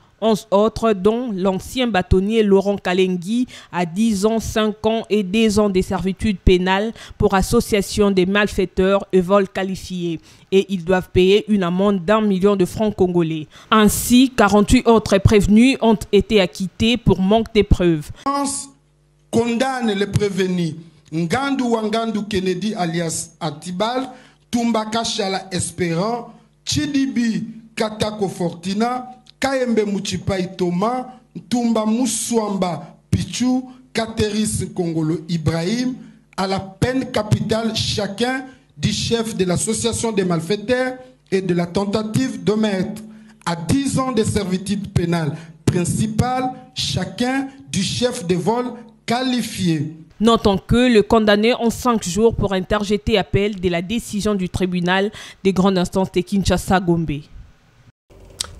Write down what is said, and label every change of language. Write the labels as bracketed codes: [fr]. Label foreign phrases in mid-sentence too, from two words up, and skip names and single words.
[fr] 11 autres, dont l'ancien bâtonnier Laurent Kalengui, à 10 ans, 5 ans et 2 ans de servitude pénale pour association des malfaiteurs et vol qualifié. Et ils doivent payer une amende d'1 million de francs congolais. Ainsi, 48 autres prévenus ont été acquittés pour manque de preuves. France condamne les prévenus Ngandu Wangandu Kennedy alias Atibal, Tumba Kashala Espérant, Chidibi Katako Fortina, Kayembe Muchipai Thomas, Tumba Moussoamba Pichu, Kateris Kongolo Ibrahim, à la peine capitale chacun du chef de l'association des malfaiteurs et de la tentative de meurtre, à 10 ans de servitude pénale principale chacun du chef de vol qualifié. Notons que le condamné ont 5 jours pour interjeter appel de la décision du tribunal des grandes instances de Kinshasa-Gombe.